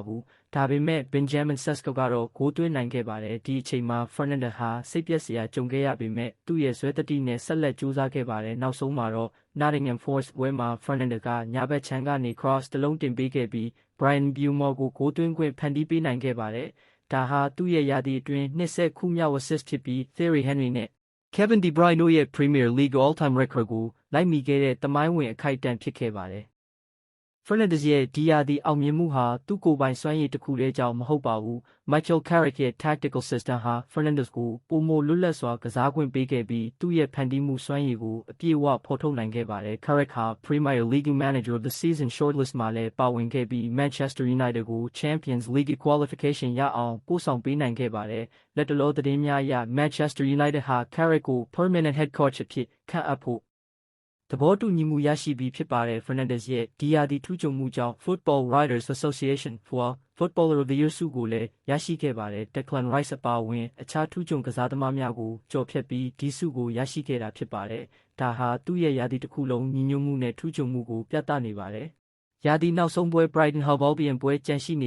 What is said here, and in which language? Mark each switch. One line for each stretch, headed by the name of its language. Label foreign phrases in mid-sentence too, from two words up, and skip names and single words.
Burmese: ဘူး။ဒါပေမဲ့ Benjamin Sesko ကတော့ဂိုးသွင်းနိုင်ခဲ့ပါတယ်။ဒီအချိန်မှာ Fernandes ဟာစိတ်ပျက်စရာကြုံခဲ့ရပေမဲ့သူ့ရဲ့ဇွဲသတ္တိနဲ့ဆက်လက်ကြိုးစားခဲ့ ပါတယ်။နောက်ဆုံးမှာတော့ Nottingham Forest ပွဲမှာ Fernandes ကညာဘက်ခြမ်းကနေ cross တစ်လုံးတင်ပေးခဲ့ပြီး Bryan Mbeumo ကိုဂိုးသွင်းခွင့်ဖန်တီးပေးနိုင်ခဲ့ပါတယ်။ဒါဟာသူ့ရဲ့ရာသီအတွင်း20ခုမြောက် assist ဖြစ်ပြီး Thierry Henry နဲ့Kevin De Bruyne တို့ရဲ့ Premier League
English: all-time record
Burmese: ကိုလိုက်မိခဲ့တဲ့သမိုင်းဝင်အခိုက်အတန့်ဖြစ်ခဲ့ပါတယ်။ Fernandes ရဲ့ဒီရာသီအောင်မြင်မှုဟာသူ့ကိုယ်ပိုင်စွမ်းရည်တစ်ခုတည်းကြောင့်မဟုတ်ပါဘူး။ Michael Carrick ရဲ့
English: tactical system
Burmese: ဟာ Fernandes ကိုပိုမိုလွတ်လပ်စွာကစားခွင့်ပေးခဲ့ပြီးသူ့ရဲ့ဖန်တီးမှုစွမ်းရည်ကိုအပြည့်အဝဖော်ထုတ်နိုင်ခဲ့ပါတယ်။ Carrick ဟာ Premier League Manager of the Season shortlist မှာလည်းပါဝင်ခဲ့ပြီး Manchester United ကို Champions League qualification ရအောင်ပို့ဆောင်ပေးနိုင်ခဲ့ပါတယ်။လက်တလောသတင်းများအရ Manchester United ဟာ Carrick ကို
English: permanent head coach
Burmese: အဖြစ်ခန့်အပ်ဖို့သဘောတူညီမှုရရှိပြီးဖြစ်ပါတယ်။ Fernandes ရဲ့ဒီရာသီထူးချွန် မှုကြောင့် Football Writers Association for Footballer of the Year ဆုကိုလည်းရရှိခဲ့ပါတယ်။ Declan Rice အပါအဝင်အခြားထူးချွန်ကစားသမားများကိုကျော်ဖြတ်ပြီးဒီဆုကိုရရှိခဲ့တာဖြစ်ပါတယ်။ဒါဟာသူ့ရဲ့ရာသီတစ်ခုလုံးညီညွတ်မှုနဲ့ထူးချွန်မှုကိုပြသနေပါတယ်။ရာသီနောက်ဆုံးပွဲ Brighton Hove Albion ပွဲကြန့်ရှိနေ